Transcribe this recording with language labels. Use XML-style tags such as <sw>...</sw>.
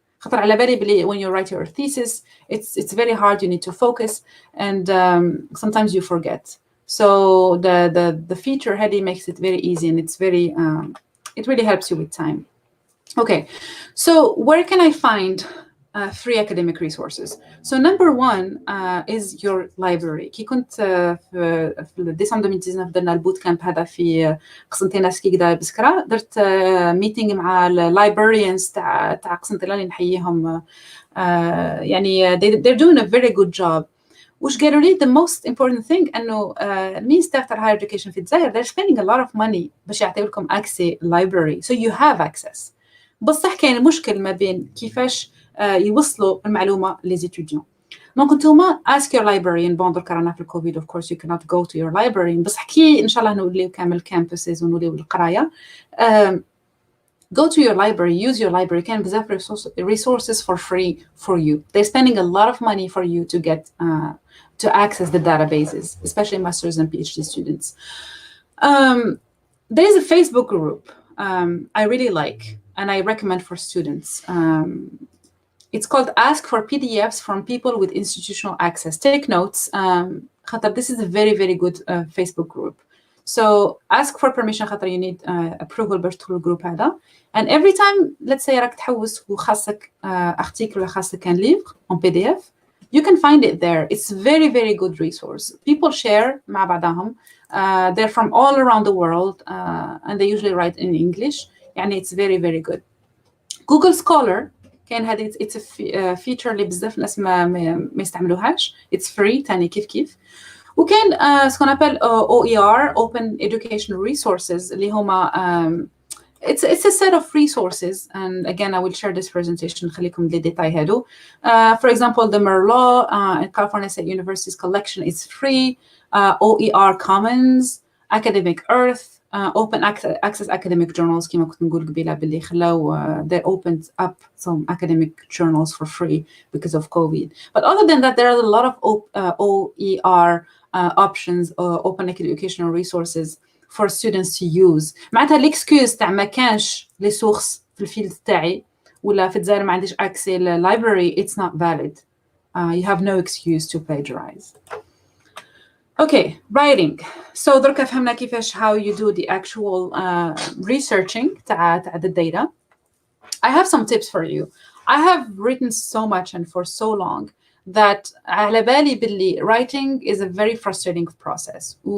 <ar>خاطر على بالي بلي</ar> <en>when you write your thesis it's very hard, you need to focus and sometimes you forget. So the feature heady makes it very easy and it's very it really helps you with time. Okay, so where can I find free academic resources? So number one is your library.</en> <ar>كي كنت في ديسمبر 2019 درنا البوت كامب هذا في قسنطينة سكيكدا بسكرة، درت ميتينغ مع اللايبراريانز تاع قسنطينة اللي نحييهم يعني</ar> <en>they're doing a very good job.</en> <ar>وش قالوا لي</ar> <en>the most important thing</en> <ar>انه المينستر تاع</ar> <en>higher education</en> <ar>في الجزائر</ar> <en>they're spending a lot of money</en> <ar>باش يعطيو لكم</ar> <en>access library, so you have access.</en> <ar>بصح كاين مشكل ما بين كيفاش يوصلوا المعلومه للزيتوديون. دونك نتوما</ar> <en>ask your librarian.</en> <ar>بون درك رانا في الكوفيد</ar> <en>of course you cannot go to your librarian,</en> <ar>بصح كي ان شاء الله نوليو كامل</ar> <en>campuses</en> <ar>ونوليو القرايه</ar> <en>go to your library, use your library.</en> <ar>كان بزاف</ar> <en>resources for free for you. They're spending a lot of money for you to get to access the databases, especially masters and PhD students. There is a Facebook group I really like and I recommend for students. It's called Ask for PDFs from People with Institutional Access. Take notes. This is a very, very good Facebook group. So ask for permission</en> <ar>خاطر</ar> <en>you need approval</en> <ar>باش تدخل الجروب هذا.</ar> <en>And every time let's say</en> <ar>راك تحوس وخاصك</ar> <en>article</en> <ar>ولا خاصك كان</ar> <fr>livre en PDF,</fr> <en>you can find it there. It's very, very good resource. People share</en> <ar>مع بعضهم.</ar> <en>They're from all around the world and they usually write in English.</en> <ar>يعني</ar> <en>it's very, very good.</en> <ar>Google Scholar كان هذا</ar> <en>it's a feature</en> <ar>اللي بزاف ناس ما يستعملوهاش.</ar> <en>It's free</en> <ar>تاني كيف. وكان</ar> <fr>ce qu'on appelle</fr> <en>OER, Open Educational Resources,</en> <ar>اللي هما</ar> <en>it's a set of resources, and again I will share this presentation</en> <ar>نخليكم لي ديتاي هادو.</ar> <en>For example, the Merlot and California State University's collection is free. OER Commons, Academic Earth, Open Access Academic Journals</en> <ar>كما كنت نقول قبيله باللي خلاو</ar> <en>they opened up some academic journals for free because of COVID. But other than that, there are a lot of OER options, open educational resources for students to use.</en> <ar>معناتها l'excuse تاع ما كانش les sources في الفيلد تاعي ولا في الجزائر ما عنديش access للlibrary,</ar> <en>it's not valid. You have no excuse to plagiarize. Okay, writing. So</en> <ar>دركا فهمنا كيفاش</ar> <en>how you do the actual researching تاع the data. I have some tips for you. I have written so much and for so long that</en> <ar>على بالي باللي</ar> <en>writing is a very frustrating process.</en>